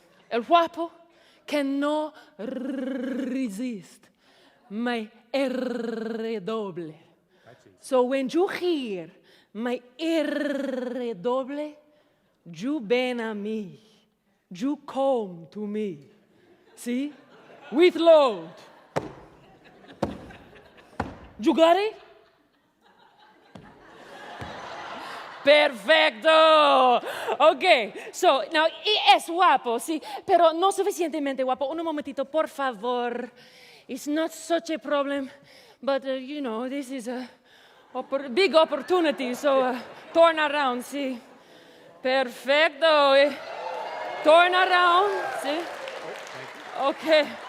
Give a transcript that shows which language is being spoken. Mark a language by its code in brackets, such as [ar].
[es] El guapo que no resist my R doble. [en] So when you hear my R doble, you ven a me. You come to me. See? With load. You got it? [es] Perfecto. Okay, so now es guapo, sí, pero no suficientemente guapo. Un momentito, por favor. [en] It's not such a problem, but you know, this is a big opportunity, so turn around, sí. Perfecto. Turn around, sí. Okay.